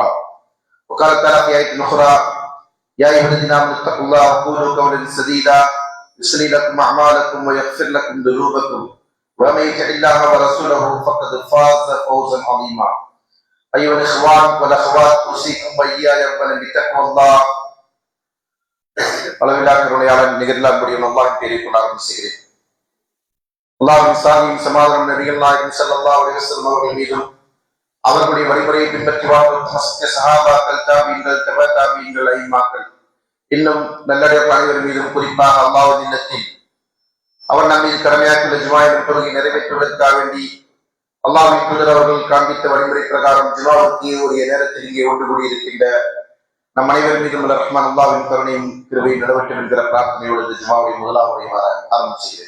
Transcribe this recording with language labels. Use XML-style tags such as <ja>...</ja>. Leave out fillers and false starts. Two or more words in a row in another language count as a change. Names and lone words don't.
<ar>وقال تعالى في آية أخرى يا أيها الذين آمنوا اتقوا الله وقولوا قولا سديدا يصلح لكم أعمالكم ويغفر لكم ذنوبكم ومن يطع الله ورسوله فقد فاز فوزا عظيما. أيها الإخوان والأخوات أوصيكم وإياي أولا بتقوى الله.</ar> <ta>அளவில்லா கருணையாளன் நிகழ்லா முடியும் அல்லாஹ்வின் பெயரை கொண்டு ஆரம்பிக்கிறேன். அல்லாஹ்வின் சாந்தியும் சமாதானம் நபிகள் நாயகம்</ta> <ar>صلى الله عليه وسلم</ar> <ta>அவர்கள் மீதும் அவர்களுடைய வழிமுறையை பின்பற்றி வாழ்ந்த சத்திய சஹாபாக்கள் தாபீன்கள் தபா தாபீன்கள் ஐமாக்கள் இன்னும் நல்லடியார்கள் அனைவரும் மீதும் குறிப்பாக அல்லாஹ்வின் இல்லத்தில் அவர் நம் மீது கடமையாக்கியுள்ள ஜுமாவின் தொழுகை நிறைவேற்றுவதற்காக வேண்டி அல்லாஹ்வின் தூதர் அவர்கள் காண்பித்த வழிமுறை பிரகாரம் ஜுமாவுக்கு உரிய நேரத்தில் இங்கே ஒன்று கூடியிருக்கின்ற நம் அனைவரும் மீதும் ரஹ்மான் அல்லாஹ்வின் கருணையும் கிருபையும் நிலவட்டும் என்கிற பிரார்த்தனையோடு ஜுமாவை முதலாவது ஆரம்பிச்சுகிறேன்.</ta>